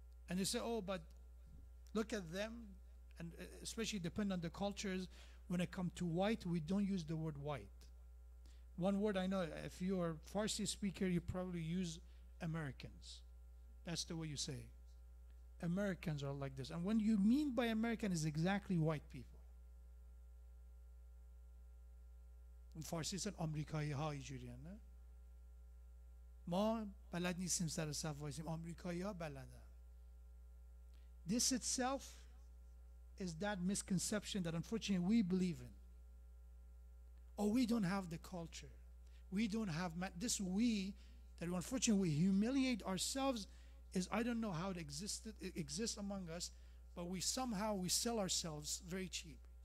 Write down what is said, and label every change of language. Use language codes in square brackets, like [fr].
[en] And they say, oh, but look at them, and especially depending on the cultures, when it comes to white, we don't use the word white. One word I know, if you're a Farsi speaker, you probably use Americans. That's the way you say. Americans are like this. And when you mean by American is exactly white people. In Farsi said, [fa] Amerikایی ها اینجوریان نه؟ ما بلد نیستیم سر صف وایسیم. آمریکایی ها بلدن. [en] This itself is that misconception that unfortunately we believe in. Oh, we don't have the culture. We don't have this we that unfortunately we humiliate ourselves is, I don't know how it exists among us, but we sell ourselves very cheap.